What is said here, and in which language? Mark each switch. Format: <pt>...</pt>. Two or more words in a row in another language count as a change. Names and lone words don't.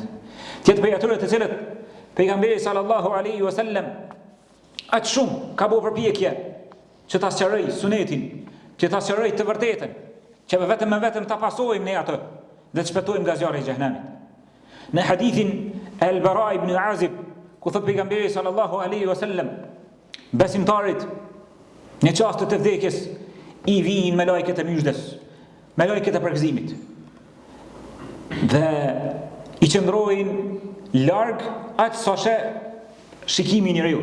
<sq>Tjetë për atyre të cilët pejgamberi</sq> <ar>صلى الله عليه وسلم</ar> <sq>aq shumë ka bërë përpjekje që ta sqaroj sunetin, që ta sqaroj të vërtetën, që vetëm ta pasojmë ne atë dhe të shpëtojmë nga zjarri i xhenemit. Në hadithin al-Bara ibn Azib, ku thot pejgamberi</sq> <ar>صلى الله عليه وسلم,</ar> <sq>besimtarit në çastet e vdekjes i vijnë me lajket e myshdes, me lajket e përgëzimit, dhe i qëndrojnë larg aq sa shikimi i njeriu.</sq>